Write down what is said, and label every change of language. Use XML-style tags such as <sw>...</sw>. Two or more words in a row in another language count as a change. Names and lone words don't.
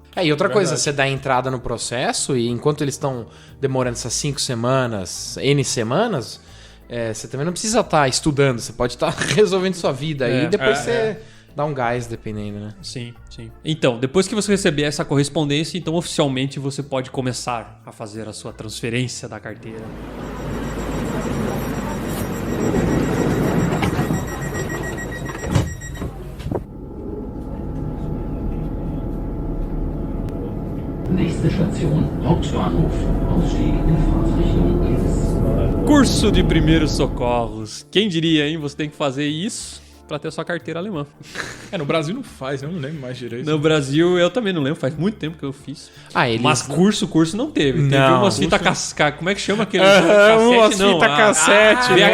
<pt>E outra coisa, você dá entrada no processo e enquanto eles estão demorando essas 5 semanas, N semanas, você também não precisa estar estudando, você pode estar resolvendo sua vida aí e depois você dá um gás, dependendo, né? Sim. Então, depois que você receber essa correspondência, então oficialmente você pode começar a fazer a sua transferência da carteira.</pt> <de>Nächste Station, Hauptbahnhof. Ausstieg in Fahrtrichtung links.</de> <pt>Curso de primeiros socorros. Quem diria, hein? Você tem que fazer isso pra ter sua carteira alemã. No Brasil não faz, eu não lembro mais direito. No Brasil, eu também não lembro, faz muito tempo que eu fiz. Mas curso não teve. Teve umas fitas cassete. Como é que chama aquele? Umas fitas cassete.</pt>